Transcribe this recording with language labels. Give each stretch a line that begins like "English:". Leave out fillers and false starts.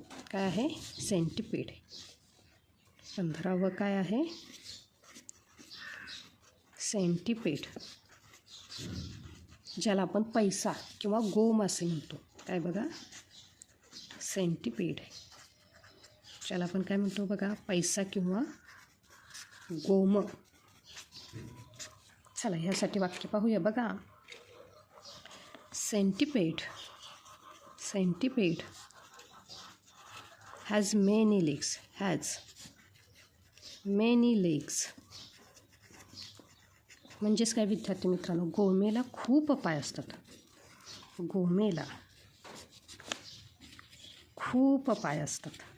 Marathi: काय आहे, सेंटीपीड. 15वं काय आहे, सेंटीपीड, ज्याला आपण पैसा किंवा गोम असे म्हणतो. काय बघा, सेंटीपीड, ज्याला आपण काय म्हणतो बघा, पैसा किंवा गोम. चला ह्यासाठी वाक्य पाहूया बघा.
English: Centipede, centipede has many legs, has many legs.
Marathi: म्हणजेच काय विद्यार्थी मित्रांनो, गोमेला खूप पाय असतात. गोमेला खूप पाय असतात.